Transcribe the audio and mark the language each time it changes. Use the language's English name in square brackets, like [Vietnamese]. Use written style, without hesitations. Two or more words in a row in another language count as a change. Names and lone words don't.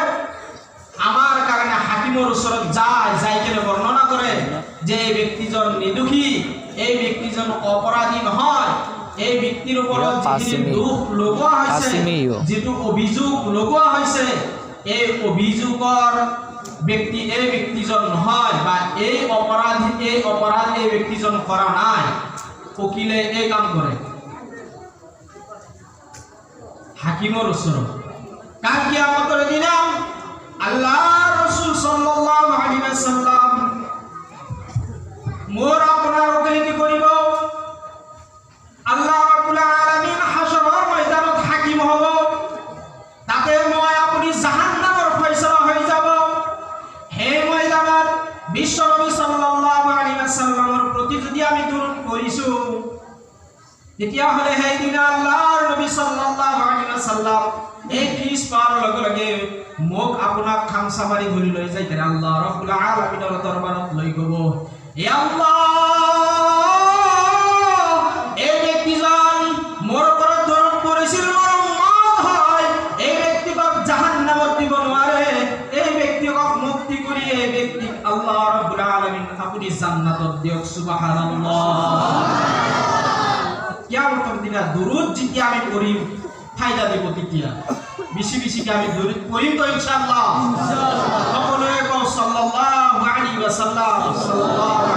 [Assamese] আমাৰ কাৰণে হাকিমৰ ওচৰত যাই কেনে বৰ্ণনা কৰে যে এই ব্যক্তিজন নিদোষী, এই ব্যক্তিজন অপৰাধী নহয়, এই ব্যক্তিৰ ওপৰত যিখিনি দোষ লগোৱা হৈছে, যিটো অভিযোগ লগোৱা হৈছে, এই অভিযোগৰ ব্যক্তি এই ব্যক্তিজন নহয়, বা এই অপৰাধ এই ব্যক্তিজন কৰা নাই। উকিলে এই কাম কৰে হাকিমৰ ওচৰত। কাল কিয়ামতৰ দিনা আল্লাহৰ ৰাসূল [Arabic] صلى الله عليه وسلم [Assamese] মোৰ আপোনাৰ ওকালতি কৰিব। আল্লাহ রাব্বুল আলামিন হাশৰৰ ময়দানত হাকিম হ'ব, তাতে মই আপুনি জাহান্নামৰ ফয়সালা হৈ যাব। সেই ময়দানত বিশ্বনবী [Arabic] صلى الله عليه وسلم [Assamese] প্ৰতি যদি আমি দরুদ পঢ়িছো, তেতিয়াহ'লে সেই দিনা আল্লাহৰ নবী [Arabic] صلى الله عليه وسلم [Assamese] এই ফিজ পাৰ লগে লগে মোক আপোনাক খামচা মাৰি ধৰি লৈ যায় কেনে আল্লাহ ৰাব্বুল আলামিনৰ দৰবাৰত লৈ গব। এ আল্লাহ, এই ব্যক্তিজন মোৰ ওপৰত দরুদ পঢ়িছিল, মোৰ উম্মত হয়, এই ব্যক্তিক জাহান্নামত দিব নোৱাৰে, এই ব্যক্তিক মুক্তি কৰি এই ব্যক্তিক আল্লাহ ৰাব্বুল আলামিন আপুনি জান্নাতত দিয়ক। সুবহানাল্লাহ। কিয়ামতৰ দিনা দরুদ যেতিয়া আমি পঢ়িম, ফায়দা দিব তেতিয়া বেছি বেছিকে আমি দৌৰিত পঢ়িম তো ইনশাআল্লাহ সকলোৱে কওঁ [Arabic] صلى الله عليه وسلم صلى الله